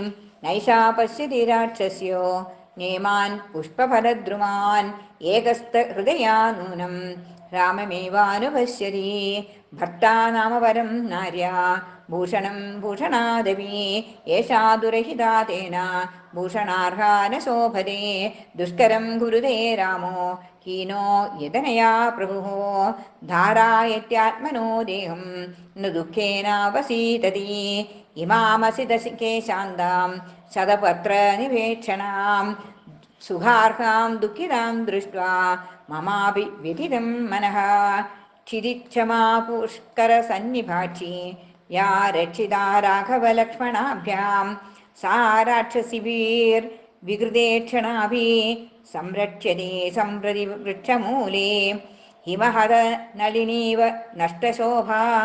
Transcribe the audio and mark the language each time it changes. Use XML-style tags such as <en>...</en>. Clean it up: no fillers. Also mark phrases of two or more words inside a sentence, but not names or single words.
<sa>നൈഷാ പശ്യതി രാക്ഷസ്യോ നേമാൻ പുഷ്പഫലദ്രുമാൻ ഏകസ്ഥ ഹൃദയാ നൂനം രാമമേവാനുപശ്യതി ഭർത്താ നാമ പരം നാര്യാ ഭൂഷണം ഭൂഷണാദവി യേഷാ ദുരഹിതാ തേന ഭൂഷണാർഹാ ന ശോഭതേ ദുഷ്കരം കുരുതേ രാമോ ഹീനോ യതനയാ പ്രഭുഃ ധാരായത്യാത്മനോ ദേഹം ന ദുഃഖേനാവസീതതി ഇമാമസി ദശകേ ശാന്താം ശതപത്ര നിവേക്ഷണാം सुखार्हां दुःखितां दृष्ट्वा ममापि व्यथितं मनः क्षितिक्षमा पुष्करसन्निभाक्षी या रक्षिता राघवलक्ष्मणाभ्यां सा राक्षसीभिर्विकृते क्षणाभिः संरक्ष्यते सम्प्रति वृक्षमूले हिमहदनलिनीव नष्टशोभा</sa>